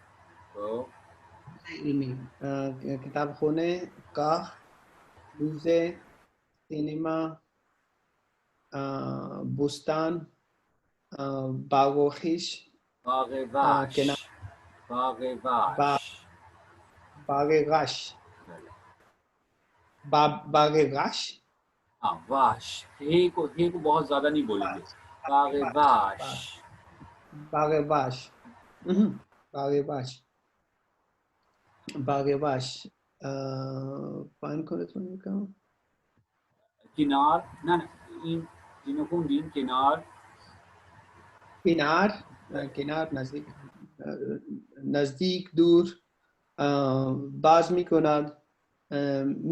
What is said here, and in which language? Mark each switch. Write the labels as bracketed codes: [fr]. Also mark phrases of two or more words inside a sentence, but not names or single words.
[fa] علمی کتابخانه، کاخ، موزه، سینما، بستان، باغ و خیش، باغ وحش. باغ وحش. باغ غش. باغ غش. وحش. [ur] هی کو بہت زیادہ نہیں بولیں گے. [fa] باغ وحش. باغ وحش. باغ وحش. باغ وحش. پایین کنتون میکنم. کنار نه اینو خوندین. کنار نزدیک دور باز میکند میبندد.